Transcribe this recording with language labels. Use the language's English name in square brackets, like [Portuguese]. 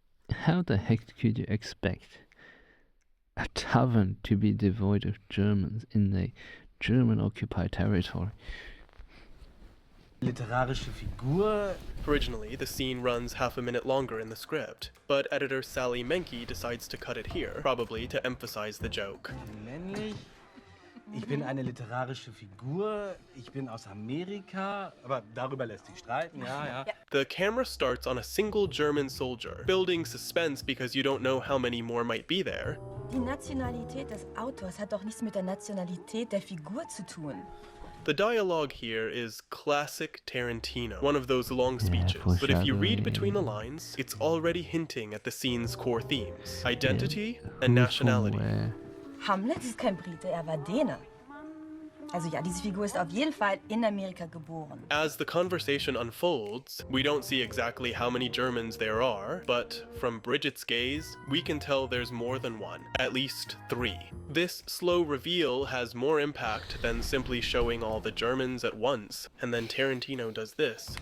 [English] How the heck could you expect a tavern to be devoid of Germans in a German-occupied territory? [German] literarische Figur. [English] Originally, the scene runs half a minute longer in the script, but editor Sally Menke decides to cut it here, probably to emphasize the joke. [German] Ich bin männlich. Ich bin eine literarische Figur. Ich bin aus Amerika. Aber darüber lässt sich streiten, ja. [English] The camera starts on a single German soldier, building suspense because you don't know how many more might be there. [German] Die Nationalität des Autors hat doch nichts mit der Nationalität der Figur zu tun. [English] The dialogue here is classic Tarantino, one of those long speeches, but if you read between the lines, it's already hinting at the scene's core themes: identity and nationality. [German] Hamlet ist kein Brite, er war Däne. Also ja, diese Figur ist auf jeden Fall in Amerika geboren. [English] As the conversation unfolds, we don't see exactly how many Germans there are, but from Bridget's gaze, we can tell there's more than one, at least 3. This slow reveal has more impact than simply showing all the Germans at once, and then Tarantino does this.